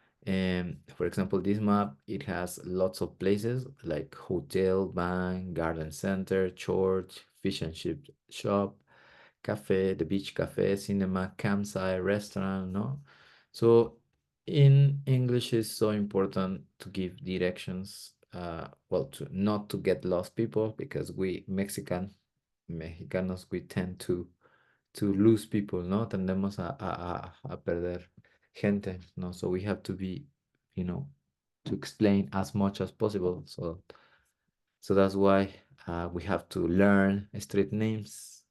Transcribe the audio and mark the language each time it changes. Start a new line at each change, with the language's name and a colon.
English: For example, this map, it has lots of places like hotel, bank, garden center, church, fish and chip shop, cafe, the beach cafe, cinema, campsite, restaurant, no? So in English, it's so important to give directions, well, to not to get lost people because Mexicanos, we tend to lose people, ¿no?
Spanish: Tendemos a perder gente, ¿no?
English: So we have to be, you know, to explain as much as possible. So that's why we have to learn street names.